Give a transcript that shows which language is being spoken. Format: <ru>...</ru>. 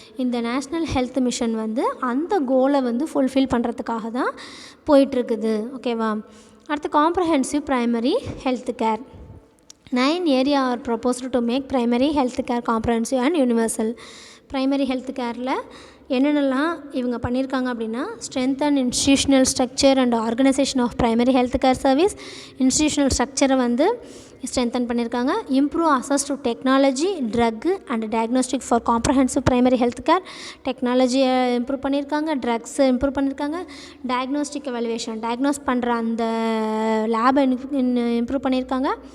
<ta>இந்த national health mission வந்து அந்த கோலை வந்து ஃபுல்ஃபில் பண்ணுறதுக்காக தான் போயிட்டுருக்குது. ஓகேவா. அடுத்து comprehensive primary health care.</ta> <en>9 areas are proposed to make primary health care comprehensive and universal.</en> <ta>Primary health கேரில் என்னென்னலாம் இவங்க பண்ணியிருக்காங்க அப்படின்னா,</ta> <en>strengthen institutional structure and organization of primary health care service.</en> <ta>Institutional ஸ்ட்ரக்சரை வந்து ஸ்ட்ரென்தன் பண்ணியிருக்காங்க.</ta> <en>Improve access to technology, drug and diagnostic for comprehensive primary health care.</en> <ta>டெக்னாலஜியை improve பண்ணியிருக்காங்க, ட்ரக்ஸை improve பண்ணியிருக்காங்க, டயக்னோஸ்டிக் எவல்யூஷன், டயக்னோஸ் பண்ணுற அந்த லேபை இம்ப்ரூவ் பண்ணியிருக்காங்க.</ta>